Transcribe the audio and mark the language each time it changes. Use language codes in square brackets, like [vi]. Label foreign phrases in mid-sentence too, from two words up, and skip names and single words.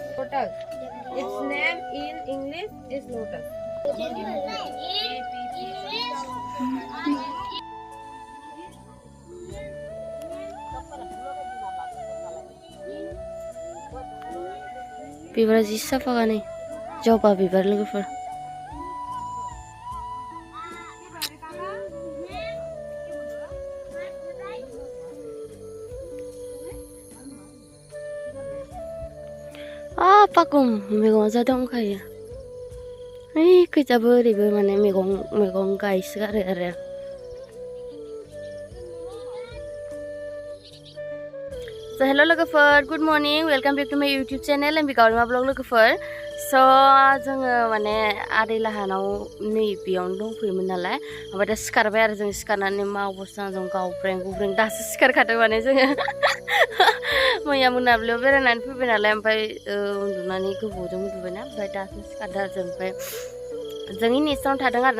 [en] lotus. Its name in English is lotus. [brx] बिबारा जि साफा नै जबा बिबार लोगोफोर पाकुम मैगं जा दंखायो ओइ खैजाबो ओरैबो माने मैगं गायसोगारो आरो [en] So hello लोगोफोर good morning welcome back to my YouTube channel and [brx] बिगावरिमा ब्लग लोगोफोर so जोङो माने आदै लाहानाव नै बेयावनो दंफैयोमोन नालाय ओमफ्राय दा सिखारबाय आरो जों सिखारनानै मा अबस्था जों गावब्रें गुब्रें दासो सिखारखादों माने जोङो मैया मोनाब्लियाव बेरायनानै फैबाय नालाय ओमफ्राय उन्दुनानै गोबावजों उन्दुबायना ओमफ्राय दासो सिखारदों आरो जों ओमफ्राय जोंनि नेक्स्टआवनो थादों आरोना